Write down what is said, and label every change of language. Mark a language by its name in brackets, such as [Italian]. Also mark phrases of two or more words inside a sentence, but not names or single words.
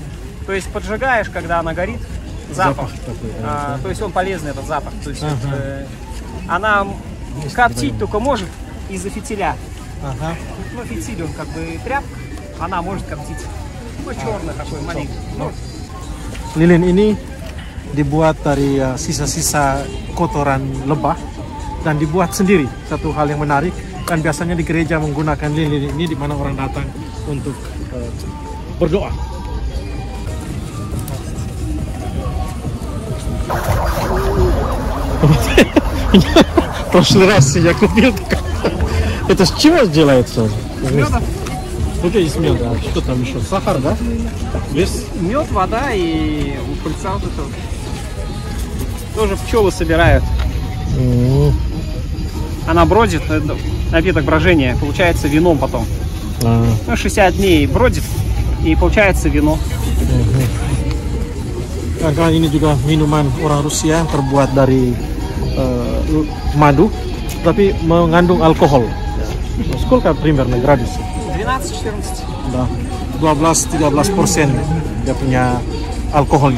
[Russian] То есть поджигаешь, когда она горит, запах такой, то есть он полезный, этот запах. То есть она коптить только может из-за фитиля. Ну, фитиль, он как бы тряпка, она может коптить. Ну, черный такой маленький. Ну, [Indonesian] lilin ini dibuat dari sisa-sisa kotoran lebah dan dibuat sendiri. Satu hal yang menarik, dan biasanya di gereja menggunakan lilin ini di mana orang datang untuk berdoa. [Russian] В прошлый раз я купил. Это с чего делается? меда. Окей, из меда. Что там еще? Сахар, да? Без? Мед, вода и пыльца вот это. Тоже пчелы собирают. Она бродит, напиток брожения, получается вином потом. Ну, 60 дней бродит и получается вино. [Indonesian] Karena ini juga minuman orang Rusia terbuat dari madu, tapi mengandung alkohol. [Russian] Сколько примерно градусов? 12-14. [Indonesian] Да, 12-13% dia punya alkoholnya.